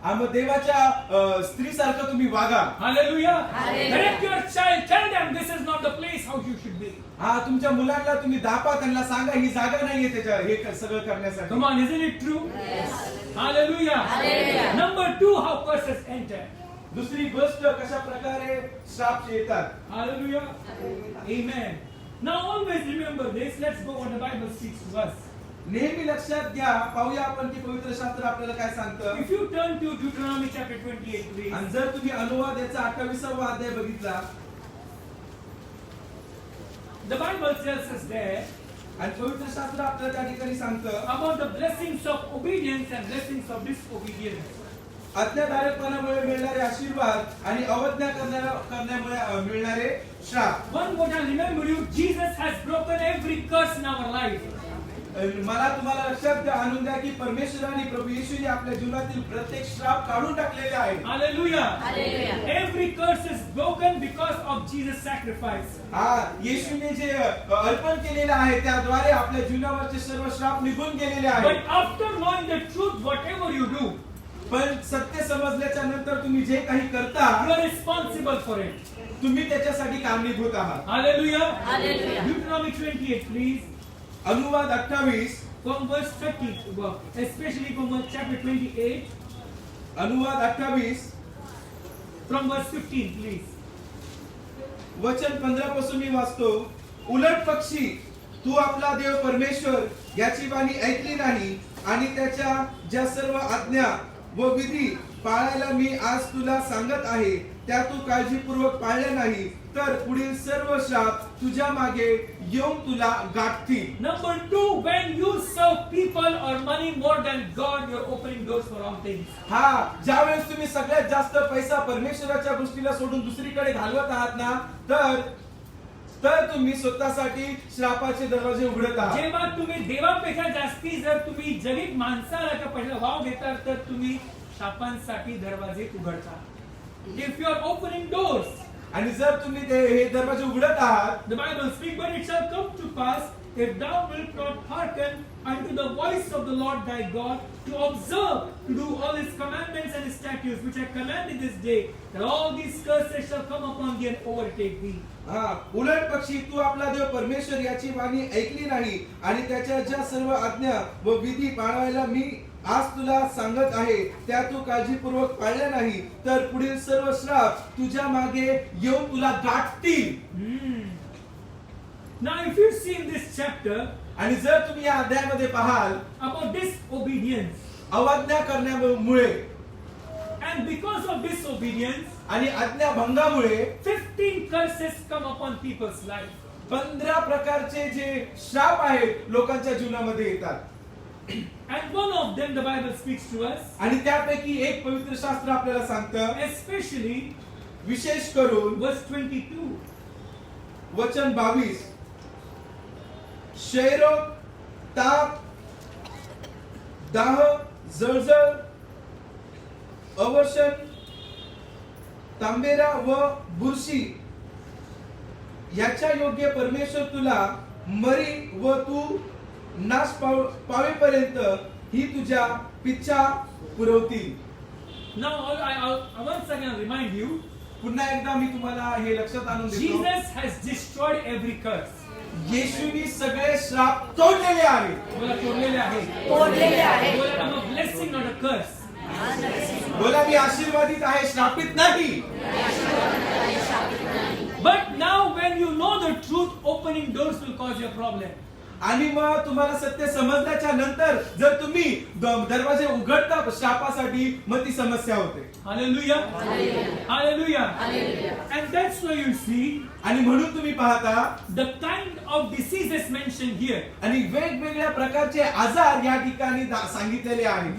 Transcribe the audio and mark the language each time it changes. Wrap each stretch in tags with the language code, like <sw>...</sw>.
<mr>मग देवाच्या स्त्रीसारखं तुम्ही वागा.</mr> <en>Hallelujah. Hallelujah. Direct your child, tell them this is not the place how you should be.</en> <mr>हा, तुमच्या मुलांना तुम्ही दापा, त्यांना सांगा ही जागा नाहीये त्याच्या हे सगळं करण्यासाठी.</mr> <en>Come on, isn't it true? Yes. Hallelujah. Hallelujah. Number 2, how curses enter.</en> <mr>दुसरी गोष्ट कशा प्रकारे श्राप येतात.</mr> <en>Hallelujah. Amen. Now always remember this. Let's go what the Bible speaks to us.</en> <mr>नेहमी लक्षात घ्या, पाहूया आपण की पवित्र शास्त्र आपल्याला काय सांगतं.</mr> <en>If you turn to Deuteronomy chapter 28, please.</en> <mr>आणि जर तुम्ही अनुवाद याचा 28वा अध्याय बघितला,</mr> <en>The Bible tells us there</en> <mr>आणि पवित्र शास्त्र आपल्याला त्या ठिकाणी सांगतं</mr> <en>about the blessings of obedience and blessings of disobedience.</en> <mr>आज्ञाधारकपणामुळे मिळणारे आशीर्वाद आणि अवज्ञा करण्यामुळे मिळणारे श्राप.</mr> <en>One what I remember you, Jesus has broken every curse in our life.</en> <mr>मला तुम्हाला लक्षात आणून द्या की परमेश्वराने प्रभू येशूने आपल्या जीवनातील प्रत्येक श्राप काढून टाकलेले आहे.</mr> <en>Hallelujah. Hallelujah. Every curse is broken because of Jesus' sacrifice.</en> <mr>हा, येशूने जे अर्पण केलेलं आहे त्याद्वारे आपल्या जीवनावरचे सर्व श्राप निघून गेलेले आहेत.</mr> <en>But after knowing the truth, whatever you do,</en> <mr>पण सत्य समजल्याच्या नंतर तुम्ही जे काही करता</mr> <en>you are responsible for it.</en> <mr>तुम्ही त्याच्यासाठी कारणीभूत आहात.</mr> <en>Hallelujah. Hallelujah. Deuteronomy 28, please.</en> <mr>अनुवाद 28,</mr> <en>From verse 30, especially from chapter 28,</en> <mr>अनुवाद 28</mr> <en>from verse 15, please.</en> <mr>वचन 15 पासून मी वाचतो. उलट पक्षी तू आपला देव परमेश्वर याची वाणी ऐकली नाही आणि त्याच्या ज्या सर्व आज्ञा व विधी पाळायला मी आज तुला सांगत आहे त्या तू काळजीपूर्वक पाळल्या नाही तर पुढील सर्व श्राप तुझ्या मागे येऊन तुला गाठतील.</mr> <en>Number 2, when you serve people or money more than God, you're opening doors for wrong things.</en> <mr>हा, ज्यावेळेस तुम्ही सगळ्यात जास्त पैसा परमेश्वराच्या गोष्टीला सोडून दुसरीकडे घालवत आहात ना, तर तुम्ही स्वतःसाठी श्रापाचे दरवाजे उघडत आहात. जेव्हा तुम्ही देवापेक्षा जास्ती जर तुम्ही जगीत माणसाला का पहिला वाव देता तर तुम्ही शापांसाठी दरवाजे उघडता.</mr> <en>If you are opening doors,</en> <mr>आणि जर तुम्ही हे दरवाजे उघडत आहात,</mr> <en>the Bible speaks, but it shall come to pass if thou wilt not hearken unto the voice of the Lord thy God to observe to do all his commandments and his statutes which I commanded this day, that all these curses shall come upon thee and overtake thee.</en> <mr>हा, उलट पक्षी तू आपला देव परमेश्वर याची वाणी ऐकली नाही आणि त्याच्या ज्या सर्व आज्ञा व विधी पाळायला मी आज तुला सांगत आहे त्या तू काळजीपूर्वक पाळल्या नाही तर पुढील सर्व श्राप तुझ्या मागे येऊन तुला गाठतील.</mr> <en>Now, if you see in this chapter</en> <mr>आणि जर तुम्ही या अध्यायामध्ये पाहाल</mr> <en>about disobedience,</en> <mr>अवज्ञा करण्यामुळे</mr> <en>and because of disobedience,</en> <mr>आणि आज्ञाभंगामुळे</mr> <en>15 curses come upon people's life.</en> <mr>15 प्रकारचे जे श्राप आहेत लोकांच्या जीवनामध्ये येतात.</mr> <en>And one of them, the Bible speaks to us,</en> <mr>आणि त्यापैकी एक पवित्र शास्त्र आपल्याला सांगतं,</mr> <en>especially</en> <mr>विशेष करून</mr> <en>verse 22.</en> <mr>वचन 22, क्षयरोग, ताप, दाह, जळजळ, अवर्षण, तांबेरा व बुरशी याच्या योग्य परमेश्वर तुला मरी व तू नाश पावेपर्यंत ही तुझ्या पिच्छा पुरवतील.</mr> <en>Now, I once again remind you,</en> <mr>पुन्हा एकदा मी तुम्हाला हे लक्षात आणून देतो,</mr> <en>Jesus has destroyed every curse.</en> <mr>येशूनी सगळे श्राप तोडलेले आहेत. बोला तोडलेले आहे. तोडलेले आहे. बोला</mr> <en>I'm a blessing, not a curse.</en> <mr>बोला मी आशीर्वादित आहे, श्रापित नाही.</mr> <en>But now when you know the truth, opening doors will cause you a problem.</en> <mr>आणि मग तुम्हाला सत्य समजल्याच्या नंतर जर तुम्ही दरवाजे उघडता श्रापासाठी, मग ती समस्या होते.</mr> <en>Hallelujah. Hallelujah. And that's why you see</en> <mr>आणि म्हणून तुम्ही पाहता the kind of diseases mentioned here. आणि वेगवेगळ्या प्रकारचे आजार या ठिकाणी सांगितलेले आहेत.</mr>